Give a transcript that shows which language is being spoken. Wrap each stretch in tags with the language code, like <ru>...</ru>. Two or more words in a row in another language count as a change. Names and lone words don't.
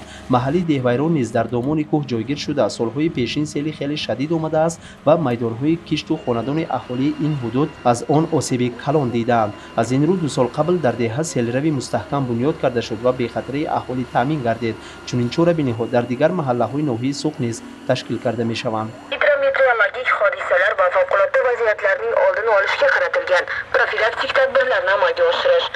<fa>محلی دیوایران نیز در دامان کوه جایگیر شده. سال‌های پیشین سیل خیلی شدید آمده است و میدان‌های کشت و خاندان اهالی این حدود از آن آسیب کلان دیدند. از این رو 2 سال قبل در دهه سیل‌روی مستحکم بنیاد کرده شد و به خطر اهالی تامین گردید. چنین چاره‌بینی‌ها در دیگر محله‌های ناحیه سوخ نیز تشکیل کرده می‌شوند.</fa> <uz>Hidrometeorologik hodisalar va favqulodda vaziyatlarning oldini olishga qaratilgan profilaktik tadbirlarni amalga oshirish</uz>